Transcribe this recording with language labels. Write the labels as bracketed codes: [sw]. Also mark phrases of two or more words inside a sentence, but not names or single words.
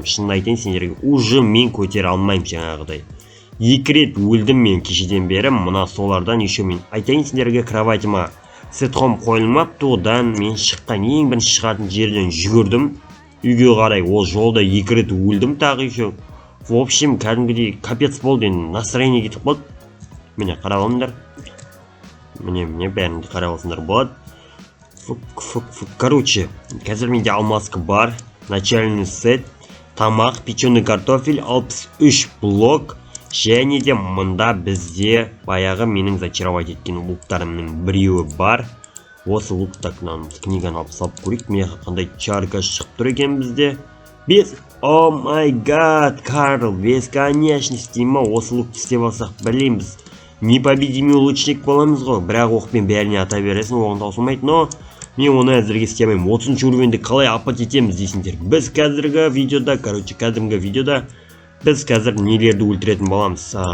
[kk] Шынын айтайын сендерге, уже мен көтере алмайым жаңағыдай. 2 рет өлдім мен кешеден бері, мына солардан еще мен айтайын сендерге, кроватима сетхом қойылмапты, одан мен шыққан ең бірінші шығатын жерден жүгірдім үйге қарай. Ол жолда 2 рет өлдім тағы еще. [ru] В общем, [kk] кәдімгідей капец болды, настроение кетіп қалды. Міне қарап алыңдар. Міне бәрінде қарап алсаңдар болады. Короче, қазір менде алмазка бар, [ru] начальный сет, [kk] тамақ, [ru] печеный картофель, [kk] 63 блок. Және де мұнда бізде баяғы менің зачаровать еткен луктарымның біреуі бар. Осы лукта книганы алып салып көрейік. Мен қандай чарка шығып тұр екен бізде. [ru] Без, [en] oh my god, [ru] Карл, бесконечности ма. [kk] Осы лукты істеп алсақ білеміз, [ru] непобедимый лучник [kk] боламыз ғой. Бірақ оқпен бәріне ата бересің, оғын таусылмайды. Но мен оны әзірге істемеймін. 30 уровеньді қалай апат етеміз дейсіңдер. Біз қазіргі видеода біз қазір нелерді өлтіретін боламыз.